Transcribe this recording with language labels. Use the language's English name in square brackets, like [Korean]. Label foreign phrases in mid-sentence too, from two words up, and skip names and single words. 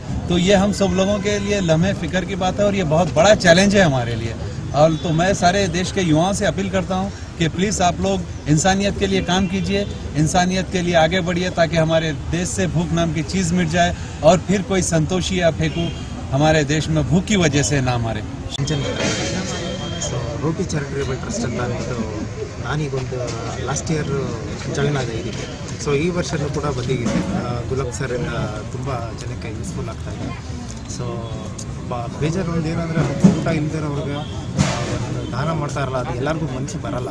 [Hindi] तो ये हम सब लोगों के लिए लम्हे फिक्र की बात है और ये बहुत बड़ा चैलेंज है हमारे लिए। और तो मैं सारे देश के युवाओं से अपील करता हूँ कि प्लीज़ आप लोग इंसानियत के लिए काम कीजिए, इंसानियत के लिए आगे बढ़िए ताकि हमारे देश से भूख नाम की चीज़ मिट जाए और फिर कोई संतोषी या फेंकू हमारे देश में भूख की वजह से ना मरे। [Kannada] ಸೊ ರೋಟಿ ಚಾರಿಟೇಬಲ್ ಟ್ರಸ್ಟ್ ಅಂತ ಅಂದ್ಬಿಟ್ಟು ನಾನೀಗೊಂದು [English] last year [Kannada] ಜಾಯ್ನ್ ಆದ ಇದಕ್ಕೆ. ಸೊ ಈ ವರ್ಷನೂ ಕೂಡ ಬಂದಿದ್ದೀನಿ. ಗುಲಾಬ್ ಸರಿಂದ ತುಂಬ ಜನಕ್ಕೆ ಯೂಸ್ಫುಲ್ ಆಗ್ತಾ ಇದೆ. ಸೊ ಬೇಜಾರು ಒಂದು ಏನಂದರೆ ಊಟ ಇಲ್ದಿರೋರಿಗೆ ಒಂದು ದಾನ ಮಾಡ್ತಾ ಇರಲ್ಲ, ಅದು ಎಲ್ಲರಿಗೂ ಮನಸ್ಸು ಬರಲ್ಲ.